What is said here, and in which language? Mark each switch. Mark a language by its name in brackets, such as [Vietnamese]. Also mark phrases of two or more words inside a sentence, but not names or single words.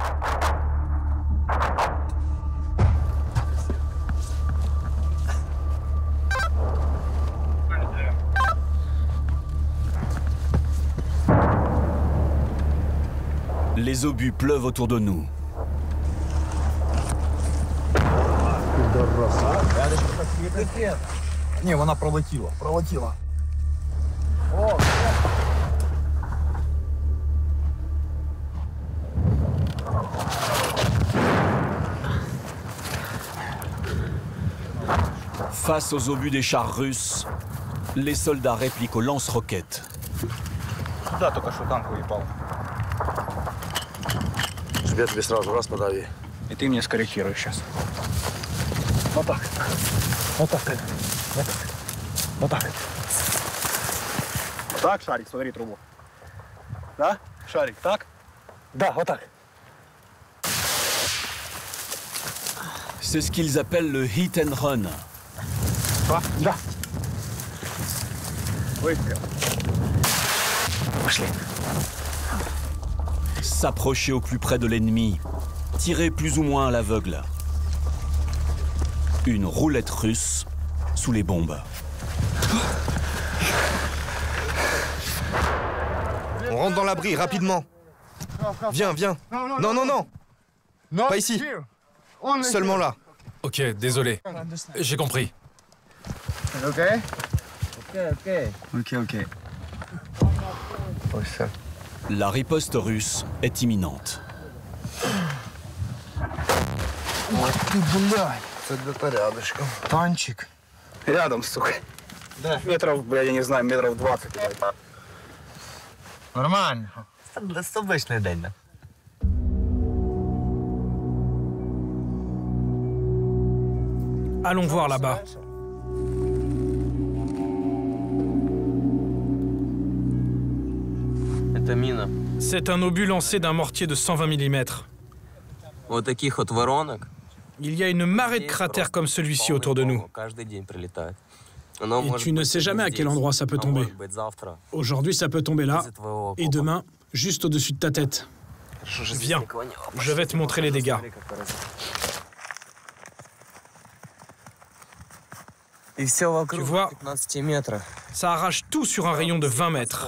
[French] Les obus pleuvent autour de nous. [Ukrainian] Ні, вона пролетіла. [French] Face aux obus des chars russes, les soldats répliquent aux lance-roquettes. [Ukrainian] Да, тільки що танк уїпав. [Russian] Чтобы я тебе сразу раз подави. И ты мне скорректируешь сейчас. Вот так. Вот так. Вот так. Вот так. Так, Шарик, смотри трубу. Да? Шарик, так? Да, вот так. [French] C'est ce qu'ils appellent le [English] hit and run. [Russian] Да. Выстрел. Пошли. [French] S'approcher au plus près de l'ennemi, tirer plus ou moins à l'aveugle. Une roulette russe sous les bombes. On rentre dans l'abri, rapidement. Viens, viens. Non, non, non. Pas ici. Seulement là. Ok, désolé. J'ai compris. Ok. La riposte russe est imminente. [Ukrainian] Це для порядочка. Танчик. [Russian] Рядом, сука. Да. Метров, бля, я не знаю, метров 20. Нормально. [Ukrainian] Це обичний день, да? [French] Allons voir là-bas. [Russian] Это мина. [French] C'est un obus lancé d'un mortier de 120 mm. [Russian] Вот таких вот воронок. [French] Il y a une marée de cratères comme celui-ci autour de nous. [Russian] Каждый день прилетает. [French] Et tu ne sais jamais à quel endroit ça peut tomber. Aujourd'hui, ça peut tomber là, et demain, juste au-dessus de ta tête. Viens, je vais te montrer les dégâts. Tu vois, ça arrache tout sur un rayon de 20 mètres.